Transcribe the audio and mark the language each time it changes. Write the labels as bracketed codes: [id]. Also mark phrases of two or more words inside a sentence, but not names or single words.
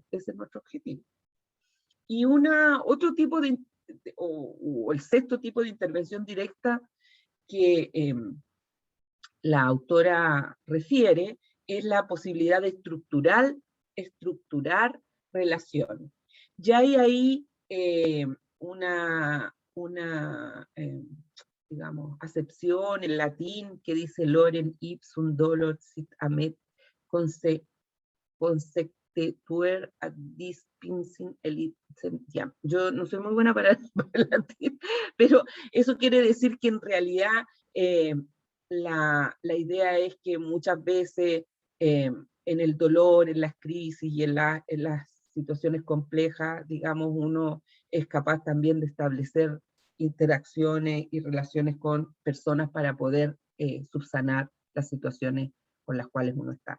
[es] Ese es nuestro objetivo. Y otro tipo o el sexto tipo de intervención directa que la autora refiere es la posibilidad de estructurar relaciones. Ya hay ahí digamos, acepción en latín que dice [la] lorem ipsum dolor sit amet consectetur ad dispensing elitem. [es] Ya, yo no soy muy buena para el latín, pero eso quiere decir que en realidad la idea es que muchas veces en el dolor, en las crisis y en las situaciones complejas, digamos, uno es capaz también de establecer interacciones y relaciones con personas para poder subsanar las situaciones con las cuales uno está.